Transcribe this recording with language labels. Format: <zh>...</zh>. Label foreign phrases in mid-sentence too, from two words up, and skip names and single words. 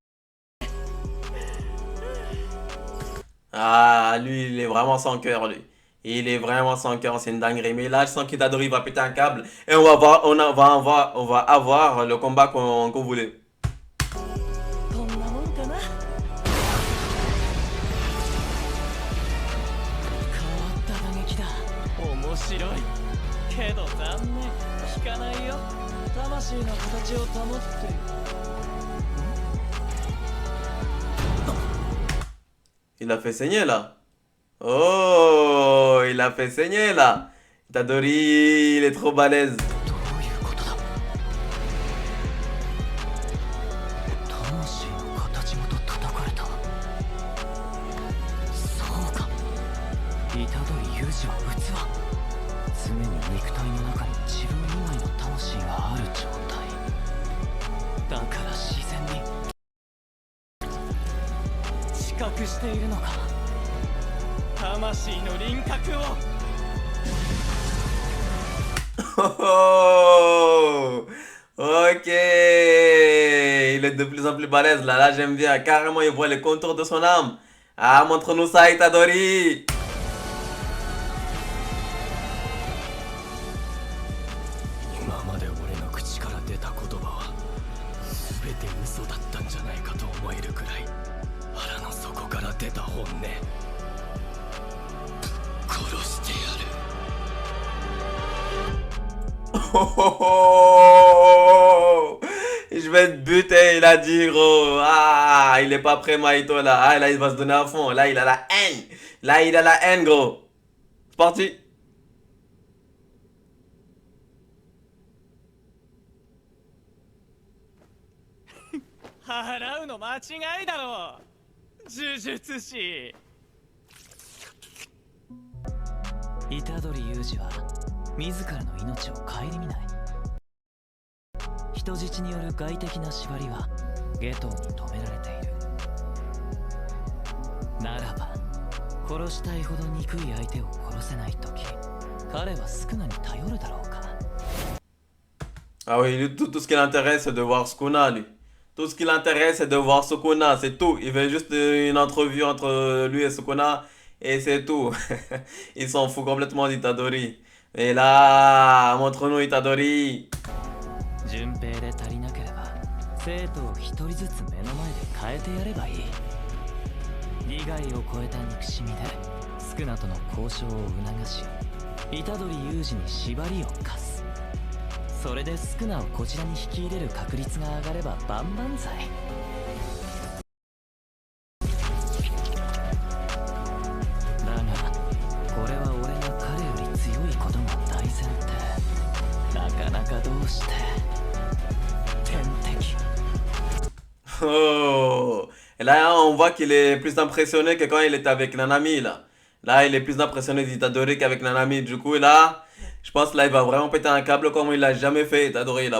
<fr>Ah, lui, il est vraiment sans cœur, lui. Il est vraiment sans cœur, c'est une dinguerie. Mais là, je sens qu'Itadori va péter un câble. Et on va avoir le combat qu'on voulait.</fr> <ja>こんなもんかな。変わった打撃だ。面白い。けど残念。効かないよ。魂の形を保って。</ja> <fr>Il a fait saigner là. Oh, il a fait saigner là. Itadori, il est trop balèze.</fr> <ja>どういうことだ？魂の形ごと叩かれた。そうか。虎杖裕二は器。常に肉体の中に自分以外の魂がある状態。だから自然に知覚しているのか。魂の輪郭を。</ja> <fr>Oh, ok. Il est de plus en plus balèze là. Là, j'aime bien. Carrément, il voit les contours de son âme. Ah, montre-nous ça, Itadori.</fr> <ja>今まで俺の口から出た言葉は全て嘘だったんじゃないかと思えるくらい腹の底から出た本音。殺してやる。</ja> <fr>Oh, je vais te buter, il a dit, gros. Ah, il est pas prêt, Mahito, là. Ah, là, il va se donner à fond. Là, il a la haine. Là, il a la haine, gros. C'est parti.</fr> <ja>払うの間違いだろう、呪術師。虎杖裕二は自らの命を顧みない。人質による外的な縛りは下等に止められている。ならば殺したいほど憎い相手を殺せないとき、彼はスクナに頼るだろうか。</ja> <fr>Ah oui, lui, tout ce qui l'intéresse, c'est de voir Sukuna, lui. Tout ce qui l'intéresse, c'est de voir Sukuna, c'est tout. Il veut juste une entrevue entre lui et Sukuna, et c'est tout. Il s'en fout complètement d'Itadori. Et là, montre-nous Itadori.</fr> <ja>順平で足りなければ生徒を一人ずつ目の前で変えてやればいい。利害を超えた憎しみでスクナとの交渉を促し、虎杖裕二に縛りを課す。それでスクナをこちらに引き入れる確率が上がれば万々歳。だがこれは俺が彼より強いことが大前提。なかなかどうして天敵。 Oh.</ja> <fr>Et là, on voit qu'il est plus impressionné que quand il était avec Nanami, là. Là, il est plus impressionné d'Itadori qu'avec Nanami. Du coup, là, je pense que là, il va vraiment péter un câble comme il l'a jamais fait, Itadori, là.</fr>